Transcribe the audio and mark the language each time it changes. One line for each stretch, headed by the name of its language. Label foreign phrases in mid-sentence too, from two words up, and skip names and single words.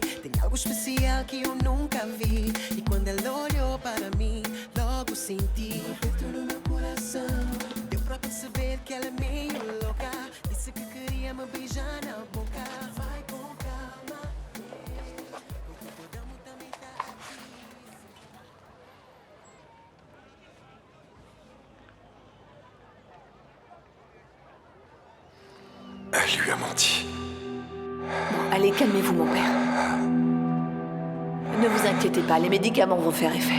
Portuguese: Tem algo especial que eu nunca vi. E quando ela olhou para mim, logo senti um aperto no meu coração. Deu pra perceber que ela é meio louca. Disse que queria me beijar na boca. Vai com calma. O hipopótamo também tá aqui.
French: Elle lui a menti. Bon, allez, calmez-vous, mon père. Ne vous inquiétez pas, les médicaments vont faire effet.